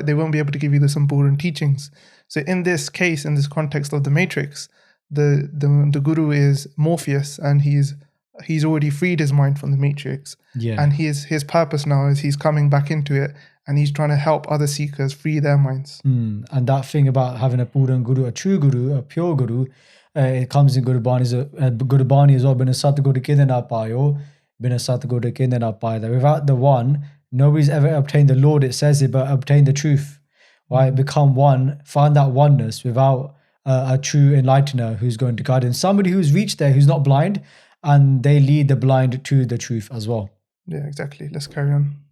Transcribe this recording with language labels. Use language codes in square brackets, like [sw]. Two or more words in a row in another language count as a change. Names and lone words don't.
[en] They won't be able to give you the Sampuran teachings. So in this case, in this context of the Matrix, the guru is Morpheus, and he's already freed his mind from the Matrix. Yeah. And his purpose now is he's coming back into it, and he's trying to help other seekers free their minds. And that thing about having a Puran guru, a true guru, a pure guru, it comes in Gurbani as well. [pa] ਬਿਨਾ ਸਤਿਗੁਰ ਕੇ ਨਾ ਪਾਇਓ, ਬਿਨਾ ਸਤਿਗੁਰ ਕੇ ਨਾ ਪਾਇਓ. [en] That without the one, nobody's ever obtained the Lord. It says it, but obtain the truth. Right? Become one, find that oneness without a true enlightener who's going to guide them. Somebody who's reached there, who's not blind, and they lead the blind to the truth as well. Yeah, exactly. Let's carry on.